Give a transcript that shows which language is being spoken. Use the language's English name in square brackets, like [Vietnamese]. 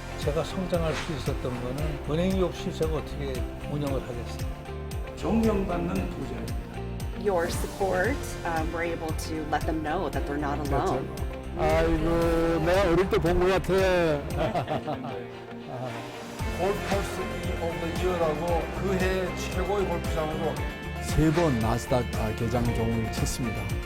[Korean] 제가 성장할 수 있었던 거는 은행이 없이 제가 어떻게 운영을 하겠어요. 존경받는 부자입니다. [English] Your support, we're able to let them know that they're not alone. [Korean] 아이고, 내가 어릴 때 본 것 같아. 골프하우스 오브 더 이어라고 그해 최고의 골프장으로 3번 나스닥 개장종을 쳤습니다.